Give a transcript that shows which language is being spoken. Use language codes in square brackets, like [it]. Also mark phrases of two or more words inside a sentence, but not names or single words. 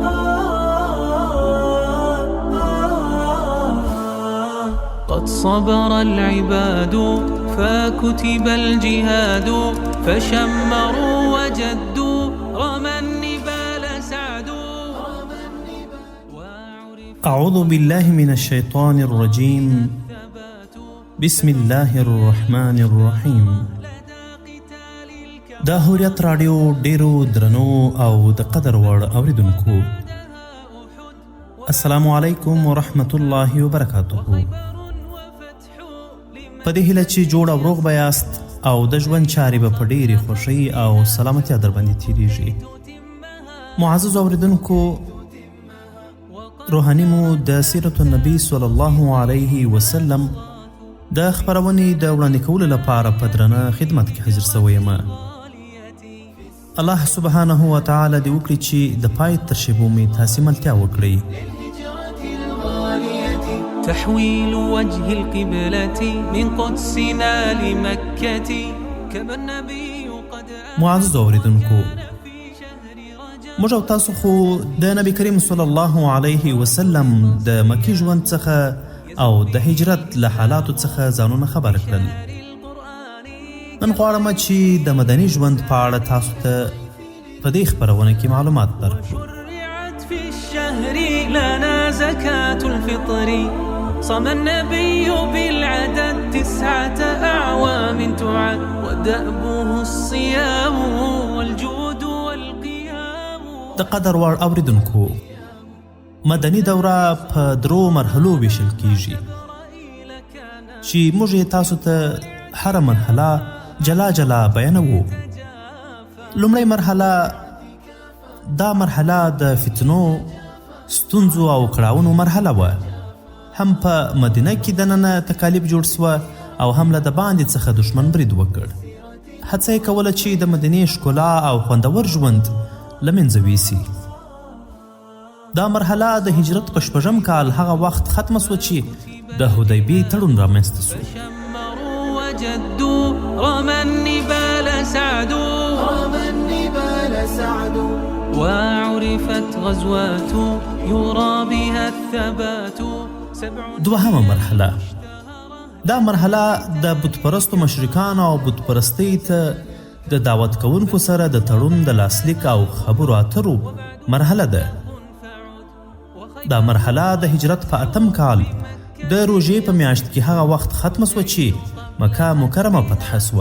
[ar] قد صبر العباد فكتب الجهاد فشمروا وجدوا رمى النبال سعدوا. أعوذ بالله من الشيطان الرجيم. بسم الله الرحمن الرحيم. [ps] دا هوریت رادیو ډیرو درنو او د قدر وړ اوریدونکو، [ar] السلام علیکم ورحمت الله وبرکاته. [ps] په دې هیله چې جوړ او روغ به یاست او د ژوند چارې به په ډیرې خوښۍ او سلامتیا در باندې تیریږي. معزز اوریدونکو، روحاني مو د [ar] سیرت النبي صلی الله علیه وسلم [ps] د خپرونې د وړاندې کولو لپاره په درنه خدمت کې حاضر شوی یم. [ar] الله سبحانه وتعالی [ps] دې وکړي چې د پای تر شیبو مې تاسې ملتیا وکړئ. [ar] تحويل وجه القبلة من قدسنا لمكة كما النبي قد [ps] معزز اوریدونکو، موږ او تاسو خو د نبی کریم [ar] صلی الله علیه وسلم [ps] د مکې ژوند څخه او د هجرت له حالاتو څخه ځانونه خبر کړل. نن غواړم چې د مدني ژوند په اړه تاسو ته په دې خپرونه کې معلومات درکړو. [ar] شرعت في الشهر لنا زكاة الفطر صام النبي بالعدد 9 أعوام تعد ودأبه الصيام والجود والقيام. [ps] د قدر وړ اوریدونکو، مدني دوره په 3 مرحلو ویشل کیږي چې موږ یې تاسو ته هره مرحله جلا جلا بیانوو. لومړی مرحله، دا مرحله د فتنو، ستونزو او کړاوونو مرحله وه. هم په مدینه کې دننه تکالیف جوړ سوه او هم له د باندې څخه دشمن برید وکړ. هڅه یې کوله چې د مدینې ښکلا او خوندور ژوند له منځه ویسي. دا مرحله د هجرت په 6م کال هغه وخت ختمه سوه چې د حدیبیې تړون رامنځته سو. [ar] فشمروا وجدوا رمى النبال سعدوا وعرفت غزوات يرى بها الثبات. [ps] دوهمه مرحله، دا مرحله د بتپرستو مشرکانو او بتپرستۍ ته د دعوت کوونکو سره د تړون د لاسلیک او خبرو اترو مرحله ده. دا مرحله د هجرت په 8م کال د روژې په میاشت کې هغه وخت ختمه سوه چې مکه مکرمه فتحه سوه.